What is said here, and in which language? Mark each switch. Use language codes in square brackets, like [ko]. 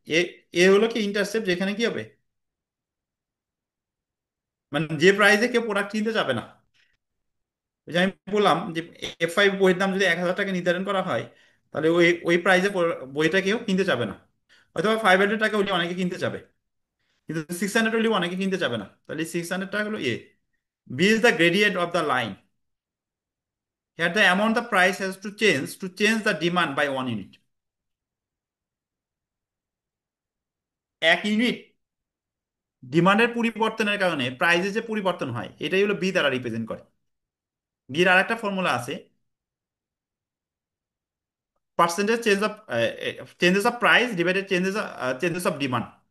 [bn] এ এ হলো কি ইন্টারসেপ্ট, যেখানে কি হবে, মানে যে প্রাইসে কেউ প্রোডাক্ট কিনতে যাবে না। ওই যে আমি বললাম যে F5 বইয়ের দাম যদি 1,000 টাকা নির্ধারণ করা হয়, তাহলে ওই ওই প্রাইসে বইটা কেউ কিনতে যাবে না। হয়তো 500 টাকা হলে অনেকে কিনতে যাবে, কিন্তু 600 হলেও অনেকে কিনতে যাবে না। তাহলে 600 টাকা হলো এ। [en] B is the gradient of the line. Here the amount the price has to change the demand by 1 unit. [bn] 1 unit ডিমান্ডের পরিবর্তনের কারণে প্রাইসে যে পরিবর্তন হয়, এটাই হলো বি দ্বারা রিপ্রেজেন্ট করে। বির আর একটা ফর্মুলা আছে, [en] Percentage changes of price divided changes of demand.